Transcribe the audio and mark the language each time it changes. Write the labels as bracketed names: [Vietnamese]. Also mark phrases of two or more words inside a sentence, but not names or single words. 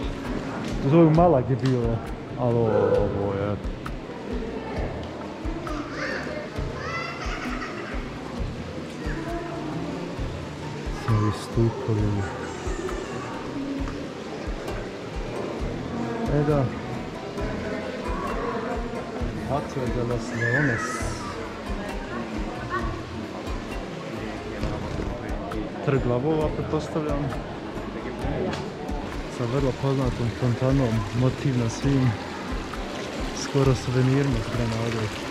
[Croatian] To je u Malag je bilo, ali ovo je... Svi stupovi. Da. Patio de los Leones. Trg lavova, pretpostavljam. Sa vrlo poznatom fontanom, motiv na svim skoro suvenirima iz Granade.